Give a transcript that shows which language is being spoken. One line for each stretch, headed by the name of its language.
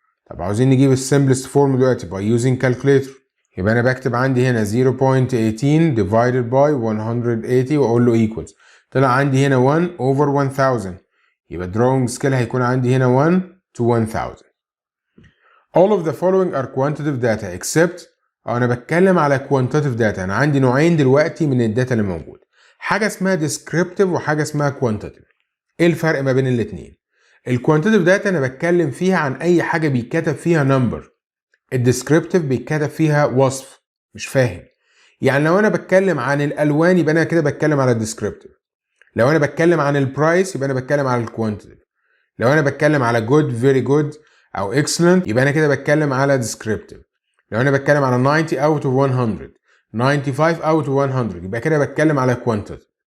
Arabic: طب عاوزين نجيب السمبلست فورم دلوقتي باي يوزنج كالكوليتر، يبقى انا بكتب عندي هنا 0.18 divided by 180 واقول له equals. طلع عندي هنا 1 over 1000، يبقى
English: drawing scale
Arabic: هيكون عندي هنا 1 to 1000.
English: All of the following are quantitative data except
Arabic: انا بتكلم على
English: quantitative data.
Arabic: انا عندي نوعين دلوقتي من الداتا اللي موجود، حاجه اسمها descriptive وحاجه اسمها quantitative. ايه الفرق ما بين الاثنين؟ الكوانتيتيف داتا انا بتكلم فيها عن اي حاجه بيتكتب فيها نمبر، الديسكريبتيف بيتكتب فيها وصف. مش فاهم؟ يعني لو انا بتكلم عن الالوان يبقى انا كده بتكلم على الديسكريبتيف، لو انا بتكلم عن البرايس يبقى انا بتكلم على الكوانتيتيف، لو انا بتكلم على جود فيري جود او اكسلنت يبقى انا كده بتكلم على ديسكريبتيف، لو انا بتكلم على 90 out of 100 95 out of 100 يبقى كده بتكلم على كوانتيتيف.